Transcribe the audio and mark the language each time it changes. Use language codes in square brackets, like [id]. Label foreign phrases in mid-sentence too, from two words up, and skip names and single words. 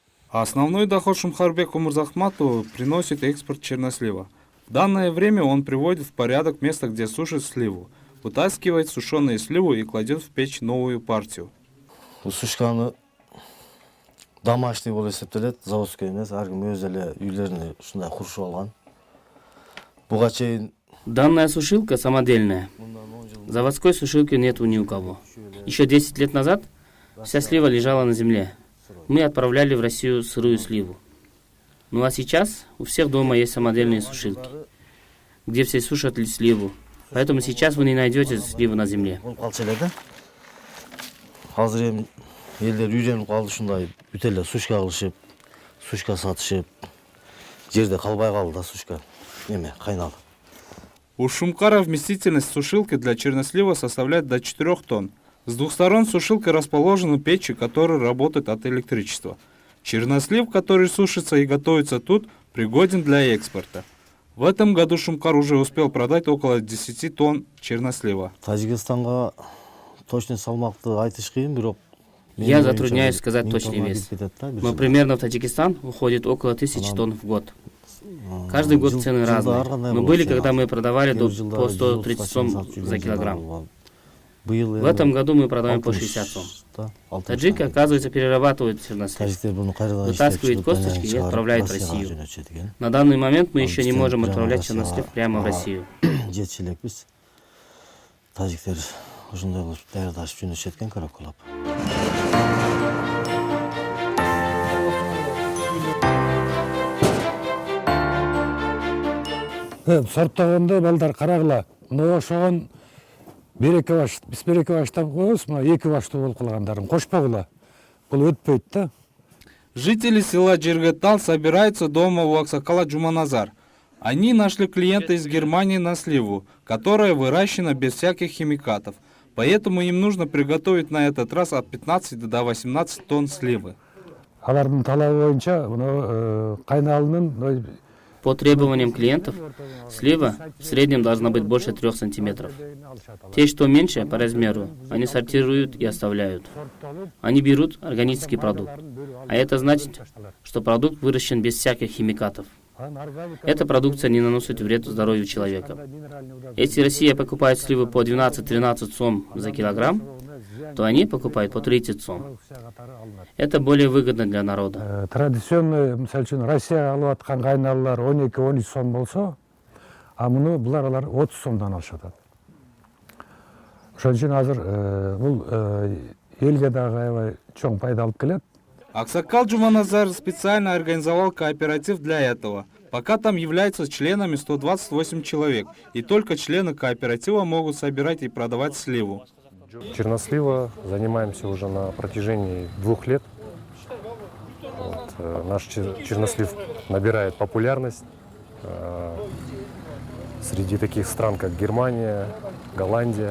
[ru] Основной доход Шумхарбеку Мурзахматову приносит экспорт чернослива. В данное время он приводит в порядок место, где сушит сливу, вытаскивает сушеную сливу и кладет в печь новую партию. [ky] Сушканы домашний болуп эсептелет, заводской эмес, ар ким өз эле үйлөрүнө ушундай курушуп алган. Буга чейин [ru] Данная сушилка самодельная. Заводской сушилки нет ни у кого. Еще 10 лет назад вся слива лежала на земле. Мы отправляли в Россию сырую сливу. Ну а сейчас у всех дома есть самодельные сушилки, где все сушат сливу. Поэтому сейчас вы не найдете сливу на земле. [ky] Азыр эми элдер үйрөнүп калды ушундай бүт эле сушка кылышып, сушка сатышып. Жерде калбай калды да сушка. Эме кайналып. [ru] У Шумкара вместительность сушилки для чернослива составляет до 4 тонн. С двух сторон сушилки расположены печи, которые работают от электричества. Чернослив, который сушится и готовится тут, пригоден для экспорта. В этом году Шумкар уже успел продать около 10 тонн чернослива. [ky] Тажикстанга точный салмакты айтыш кыйын, бирок [ru] Я затрудняюсь сказать точный вес, но примерно в Таджикистан уходит около 1000 тонн в год. Каждый год цены разные. Но были, когда мы продавали по 130 сом за килограмм. В этом году мы продаем по 60 сом. Таджики, оказывается, перерабатывают чернослив, вытаскивают косточки и отправляют в Россию. На данный момент мы еще не можем отправлять чернослив прямо в Россию. [ky] Тажиктер ушундай кылып даярдашып жөнөтүшөт экен коробкалап. Сорттогондо балдар карагыла. Мына ошогон береке баш, биз береке баштап коебуз, мына эки баштуу болуп калгандарын кошпогула. Бул өтпөйт да. [ru] Жители села Джиргетал собираются дома у Аксакала Джуманазар. Они нашли клиента из Германии на сливу, которая выращена без всяких химикатов. Поэтому им нужно приготовить на этот раз от 15 до 18 тонн сливы. [ky] Алардын талабы боюнча мына кайналынын [ru] По требованиям клиентов, слива в среднем должна быть больше 3 сантиметров. Те, что меньше по размеру, они сортируют и оставляют. Они берут органический продукт. А это значит, что продукт выращен без всяких химикатов. Эта продукция не наносит вред здоровью человека. Если Россия покупает сливы по 12-13 сом за килограмм, то они покупают по 30 сом. Это более выгодно для народа. Традиционный, [ky] мисалы үчүн, Россия алып аткан кайналалар 12-13 сом болсо, а муну булар 30 сомдон алышат. Ошон үчүн азыр бул элге дагы аябай чоң пайда алып келет. [ru] Аксакал Джуманазар специально организовал кооператив для этого. Пока там являются членами 128 человек, и только члены кооператива могут собирать и продавать сливу. Чернослива занимаемся уже на протяжении 2 лет. Наш чернослив набирает популярность среди таких стран, как Германия, Голландия.